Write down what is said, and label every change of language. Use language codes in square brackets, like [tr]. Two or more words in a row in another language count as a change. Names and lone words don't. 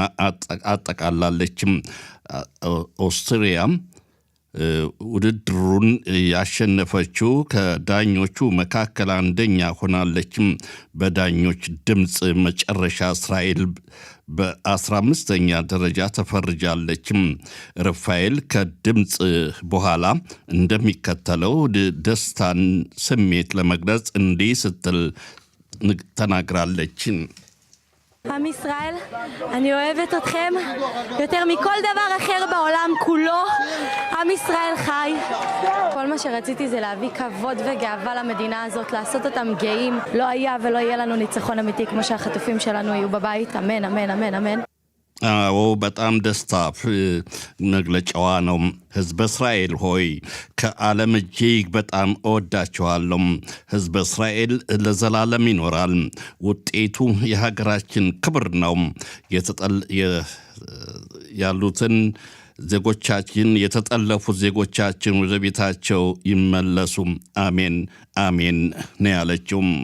[am] አጠቃላለችም። ኦስትሪያ ውድድሩን ያሸነፈችው ከዳኞቹ መካከል አንደኛ ሆናለችም። በዳኞች ድምፅ መጨረሻ እስራኤል በ15ኛ ደረጃ ተፈርጃለችም። ርፋኤል ከድምፅ በኋላ እንደሚከተለው ደስታን ስሜት ለመግለጽ እንዲህ ስትል ተናግራለች። [he] עם ישראל, אני אוהבת אתכם יותר מכל דבר אחר בעולם כולו. עם ישראל חי. כל מה שרציתי זה להביא כבוד וגאווה למדינה הזאת, לעשות אותם גאים. לא היה ולא יהיה לנו ניצחון אמיתי כמו שהחטופים שלנו יהיו בבית. אמן, אמן, אמן, אמן. [am] በጣም ደስታ መግለጫዋ ነው። ህዝበ እስራኤል ሆይ ከዓለም እጅግ በጣም እወዳችኋለሁ። ህዝበ እስራኤል ለዘላለም ይኖራል። ውጤቱ የሀገራችን ክብር ነው። ያሉትን ዜጎቻችን የተጠለፉ ዜጎቻችን ወደ ቤታቸው ይመለሱ። አሜን አሜን ነው ያለችው።